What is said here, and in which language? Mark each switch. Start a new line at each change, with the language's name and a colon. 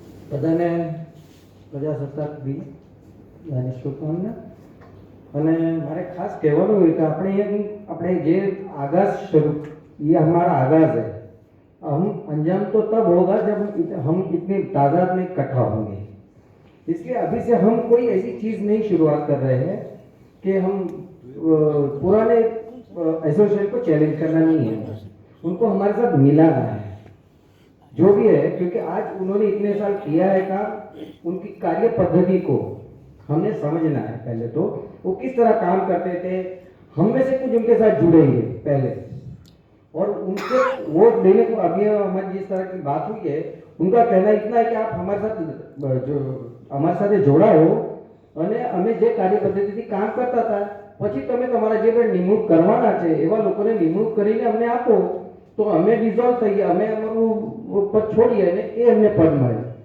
Gujarati: બધાને પ્રજાસત્તાક દિન અને શુભકામના. અને મારે ખાસ કહેવાનું હોય કે આપણે જે
Hindi: आगाज शुरू ये हमारा आगाज है. हम अंजाम तो तब होगा जब हम इतनी तादाद में इकट्ठा होंगे. इसलिए अभी से हम कोई ऐसी चीज़ नहीं शुरुआत कर रहे हैं कि हम पुराने एसोसिएशन को चैलेंज करना नहीं है, उनको हमारे साथ मिलाना है जो भी है, क्योंकि आज उन्होंने इतने साल किया है काम, उनकी कार्य पद्धति को हमने समझना है. पहले तो वो किस तरह काम करते थे, हम में से कुछ उनके साथ जुड़ेंगे पहले और उनके वोट देने को. अभी हमारी जिस तरह की बात हुई है उनका कहना इतना है कि आप हमारे साथ जोड़ा हो
Gujarati: અને અમે જે કાર્ય પદ્ધતિથી કામ કરતા હતા પછી તમે તમારા જે પણ નિમણૂક કરવાના છે એવા લોકોને નિમણૂક કરીને અમને આપો તો અમે ડિઝોલ્વ થઈએ, અમે અમારું પદ છોડીએ અને એ અમને પદ મળે.